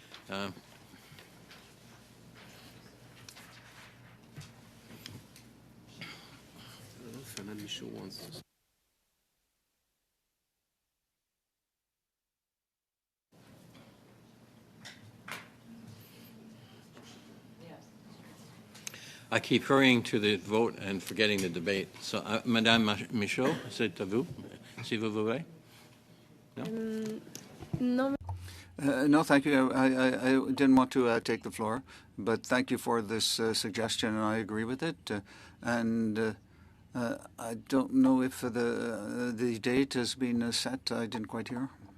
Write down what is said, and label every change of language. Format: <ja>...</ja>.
<en>Fernand Michaud wants to I keep hurrying to the vote and forgetting the debate.</en> <fr>So, Madame Michaud, c'est à vous, si vous voulez. Non,</fr> <en>No, thank you. I didn't want to take the floor, but thank you for this suggestion, and I agree with it. I don't know if the date has been set. I didn't quite hear.</en>